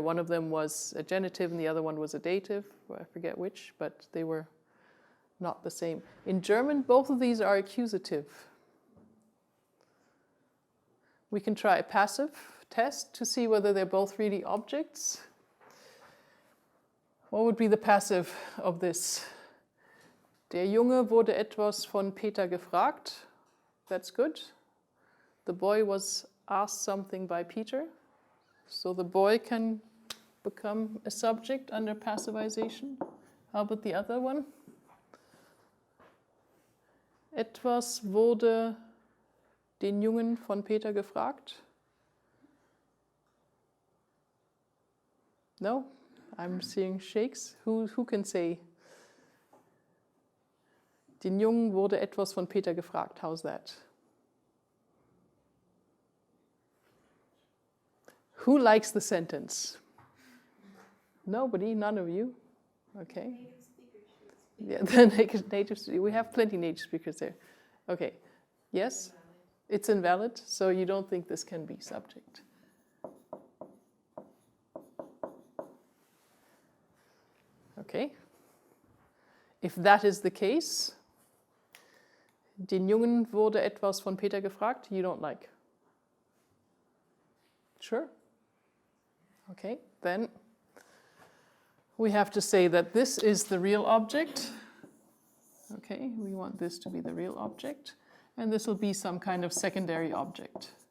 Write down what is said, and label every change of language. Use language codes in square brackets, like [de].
[en] One of them was a genitive and the other one was a dative. I forget which, but they were not the same. In German, both of these are accusative. We can try a passive test to see whether they're both really objects. What would be the passive of this? [de] Der Junge wurde etwas von Peter gefragt. [en] That's good. The boy was asked something by Peter. So the boy can become a subject under passivization. How about the other one? [de] Etwas wurde den Jungen von Peter gefragt. [en] No? I'm seeing shakes. Who can say? [de] Den Jungen wurde etwas von Peter gefragt. [en] How's that? Who likes the sentence? Nobody? None of you? Okay. Yeah, the native speakers. We have plenty of native speakers there. Okay. Yes? It's invalid, so you don't think this can be subject. Okay. If that is the case, [de] den Jungen wurde etwas von Peter gefragt, [en] you don't like. Sure? Okay, then we have to say that this is the real object. Okay, we want this to be the real object. And this will be some kind of secondary object.